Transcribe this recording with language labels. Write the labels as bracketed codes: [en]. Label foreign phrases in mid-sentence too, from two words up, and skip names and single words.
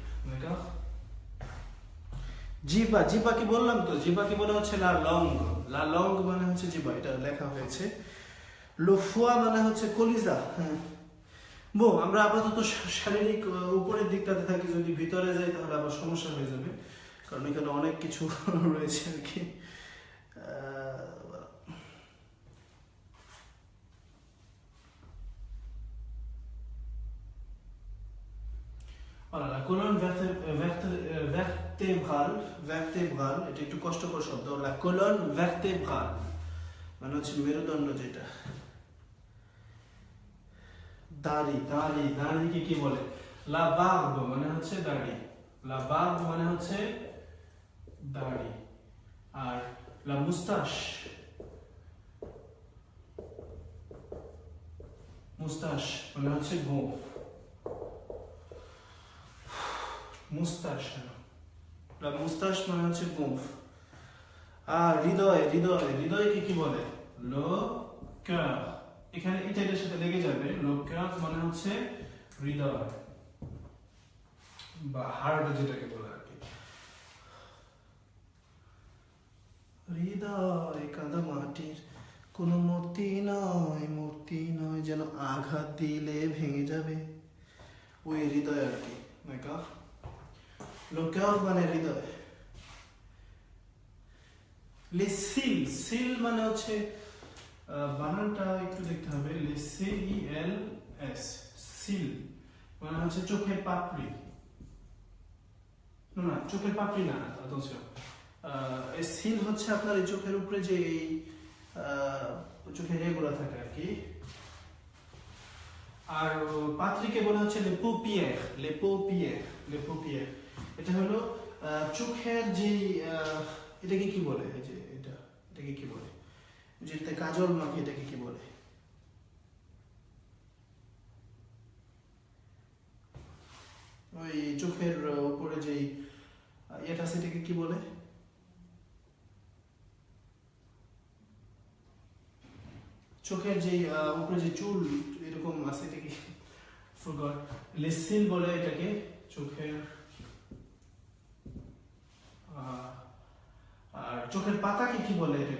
[bn] জিবা কি বললাম তো, জিবা কি বলে হচ্ছে [fr] la langue [bn] মানে হচ্ছে জিবা, এটা লেখা হয়েছে। [fr] le foie [bn] মানে হচ্ছে কলিজা। হ্যাঁ, আমরা আপাতত শারীরিক উপরের দিকটাতে থাকি, যদি ভিতরে যাই তাহলে আবার সমস্যা হয়ে যাবে, কারণ এখানে অনেক কিছু রয়েছে আর কি। [fr] la colonne vertébrale, [bn] এটা একটু কষ্টকর শব্দ। [fr] la colonne vertébrale [bn] মানে হচ্ছে মেরুদণ্ড যেটা। দাড়িকে কি বলে? [fr] la barbe [bn] মানে হচ্ছে দাড়ি, [fr] la barbe [bn] মানে হচ্ছে দাড়ি। আর [fr] la moustache [bn] মানে হচ্ছে গোঁফ, [fr] la moustache [bn] মানে হচ্ছে গোঁফ। আর হৃদয়কে কি বলে? [fr] le cœur। [bn] এখানে এটার সাথে লেগে যাবে, [fr] le cœur [bn] মানে হচ্ছে হৃদয় বা হার্ট যেটাকে বলে আর কি। হৃদয় কাঁদা মাটির কোনো মূর্তি নয়, মূর্তি আঘাত দিলে ভেঙে যাবে, ওই হৃদয় আর কি। [fr] d'accord? le cœur [bn] মানে হৃদয়। [fr] les cils, cils [bn] মানে হচ্ছে বানানটা একটু দেখতে হবে, [fr] les cils, cils [bn] মানে হচ্ছে চোখের পাপড়ি, না চোখের পাপড়ি না, attention, এই সিল হচ্ছে আপনার এই চোখের উপরে যে চোখের এগুলো থাকে আর কি। আর পাত্রিকে বলা হচ্ছে [fr] les paupières, les paupières, les paupières। [bn] এটা হলো চোখের যে এটাকে কি বলে, এই যে এটাকে কি বলে, যেটা কাজল মাখি, এটাকে কি বলে? ওই চোখের উপরে যে এটা সেটাকে কি বলে? চোখের যে উপরে যে চুল এরকম আছে, এটাকে ফরগট, [fr] les cils [bn] বলে এটাকে, চোখের। আর চোখের পাতাকে কি বলে এটাকে?